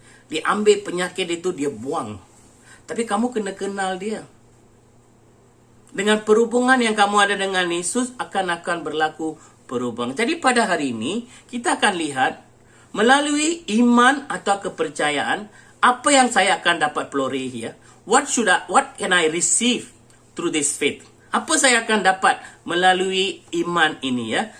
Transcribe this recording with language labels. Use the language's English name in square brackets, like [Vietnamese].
[Malay] Dia ambil penyakit itu, dia buang. Tapi kamu kena kenal dia. Dengan perhubungan yang kamu ada dengan Yesus, akan berlaku perubahan. Jadi pada hari ini, kita akan lihat, melalui iman atau kepercayaan, apa yang saya akan dapat peroleh ya? [English] What can I receive through this faith? [Malay] Apa saya akan dapat melalui iman ini ya?